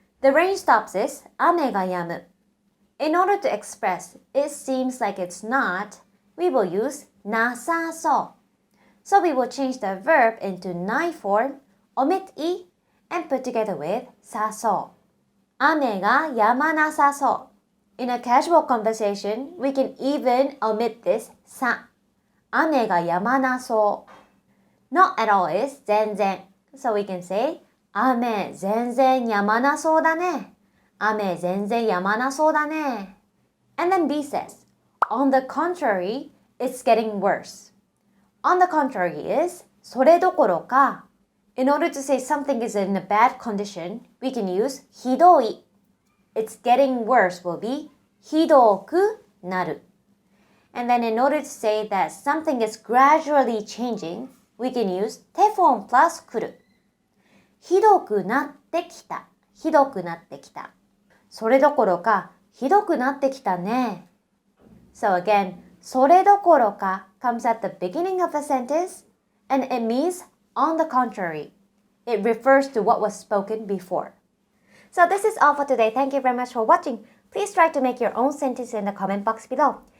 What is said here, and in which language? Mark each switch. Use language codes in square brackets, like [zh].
[en] The rain stops is [ja] 雨が止む [en] In order to express it seems like it's not, we will use なさそう So we will change the verb into ないform, omit い and put together with [ja] さそう雨が止まなさそう [en] In a casual conversation, we can even omit this さ。 [ja] 雨が止まなそう。 [en] Not at all is 全然。 So we can say [ja] 雨全然止まなそうだね。雨全然止まなそうだね。 [en] And then B says, on the contrary, it's getting worse. On the contrary is それどころか。 In order to say something is in a bad condition, we can use ひどい。 It's getting worse will be [ja] ひどくなる。 [en] And then in order to say that something is gradually changing, we can use てForm+来る。 [ja] ひどくなってきた。ひどくなってきた。それどころか、ひどくなってきたね。 [en] So again, それどころか comes at the beginning of a sentence, and it means on the contrary. It refers to what was spoken before. So this is all for today. Thank you very much for watching. Please try to make your own sentence in the comment box below.